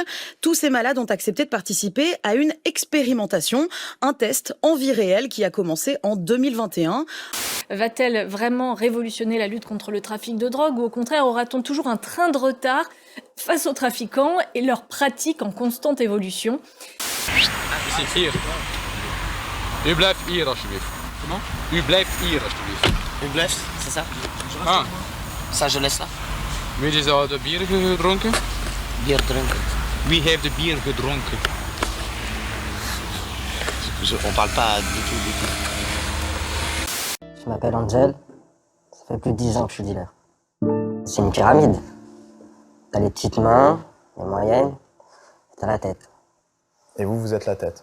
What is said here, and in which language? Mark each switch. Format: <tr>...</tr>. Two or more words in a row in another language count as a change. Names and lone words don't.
<fr>Tous ces malades ont accepté de participer à une expérimentation, un test en vie réelle qui a commencé en 2021. Va-t-elle vraiment révolutionner la lutte contre le trafic de drogue ou au contraire aura-t-on toujours un train de retard face aux trafiquants et leurs pratiques en constante évolution ?</fr> <nl>Precies, hier. U blijft hier, alsjeblieft.</nl> <fr>Comment?</fr> <nl>U blijft hier, alsjeblieft. U blijft,</nl> <fr>c'est ça? Ah. Ça, je laisse là.</fr> <nl>Wie is de bier gedronken? Bier drinken. Wie heeft de bier gedronken?</nl> <fr>On parle pas du tout. Je m'appelle Angel. Ça fait plus de 10 ans que je suis dealer. C'est une pyramide. T'as les petites mains, les moyennes, et t'as la tête. Et vous, vous êtes la tête?</fr>